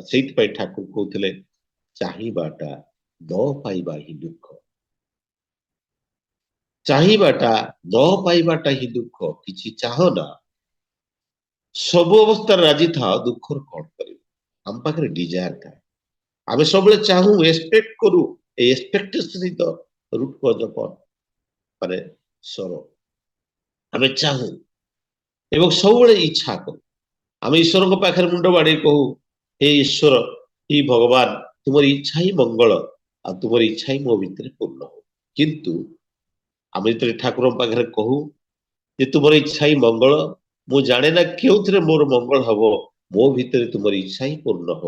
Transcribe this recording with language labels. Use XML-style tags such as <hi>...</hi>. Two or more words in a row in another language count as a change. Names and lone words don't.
<or>ସେଇଥିପାଇଁ ଠାକୁର କହୁଥିଲେ ଚାହିଁବାଟା ନ ପାଇବା ହିଁ ଦୁଃଖ, ଚାହିଁବାଟା ନ ପାଇବାଟା ହିଁ ଦୁଃଖ। କିଛି ଚାହ ନା, ସବୁ ଅବସ୍ଥାରେ ରାଜି ଥାଅ, ଦୁଃଖର କଣ କରିବ। ଆମ ପାଖରେ ଡିଜାୟାର ଥାଏ, ଆମେ ସବୁବେଳେ ଚାହୁଁ, ଏକ୍ସପେକ୍ଟ କରୁ।</or> <bn>এই এক্সপেক্টেশন ই তো</bn> <en>root cause of</en> <bn>মানে সরো।</bn> <or>ଆମେ ଚାହୁଁ ଏବଂ ସବୁବେଳେ ଇଚ୍ଛା କରୁ। ଆମେ ଈଶ୍ୱରଙ୍କ ପାଖରେ ମୁଣ୍ଡ ବାଡେଇ କହୁ, ହେ ଈଶ୍ୱର, ହି ଭଗବାନ, ତୁମର ଇଚ୍ଛା ହିଁ ମଙ୍ଗଳ, ଆଉ ତୁମର ଇଚ୍ଛା ହିଁ ମୋ ଭିତରେ ପୂର୍ଣ୍ଣ ହଉ। କିନ୍ତୁ ଆମେ ଯେତେବେଳେ ଠାକୁରଙ୍କ ପାଖରେ କହୁ ଯେ ତୁମର ଇଚ୍ଛା ହିଁ ମଙ୍ଗଳ, ମୁଁ ଜାଣେ ନା କେଉଁଥିରେ ମୋର ମଙ୍ଗଳ ହବ, ମୋ ଭିତରେ ତୁମର ଇଚ୍ଛା ହିଁ ପୂର୍ଣ୍ଣ ହଉ।</or>